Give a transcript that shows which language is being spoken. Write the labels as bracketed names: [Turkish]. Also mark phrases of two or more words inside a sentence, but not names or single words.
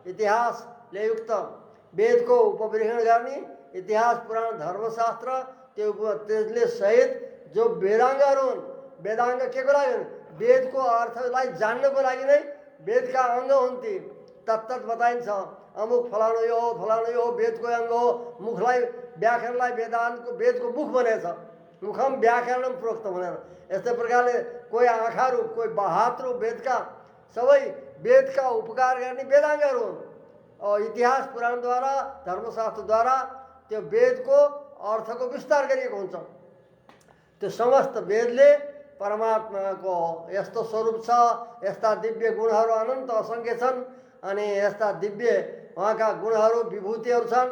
[Nepali] इतिहासले युक्त वेदको उपबृहण गर्ने इतिहास पुराण धर्मशास्त्र त्यसले सहित जो वेदाङ्गहरू हुन्, वेदाङ्ग के को लागि? वेदको अर्थलाई जान्नको लागि नै वेदका अङ्ग हुन् ती। तत्तत बताइन्छ, अमुक फलानु यो हो, फलानु यो हो, वेदको अङ्ग हो। मुखलाई व्याकरणलाई वेदान्तको वेदको मुख भनेछ, [Sanskrit] मुखम व्याकरणम प्रोक्त भनेर। [Nepali] यस्तै प्रकारले कोही आँखा रूप, कोही हात रूप, वेदका सबै वेदका उपकार गर्ने वेदाङ्गहरू हुन्। इतिहास पुराणद्वारा धर्मशास्त्रद्वारा त्यो वेदको अर्थको विस्तार गरिएको हुन्छ। त्यो समस्त वेदले परमात्माको यस्तो स्वरूप छ, यस्ता दिव्य गुणहरू अनन्त असङ्ख्य छन्, अनि यस्ता दिव्य उहाँका गुणहरू विभूतिहरू छन्।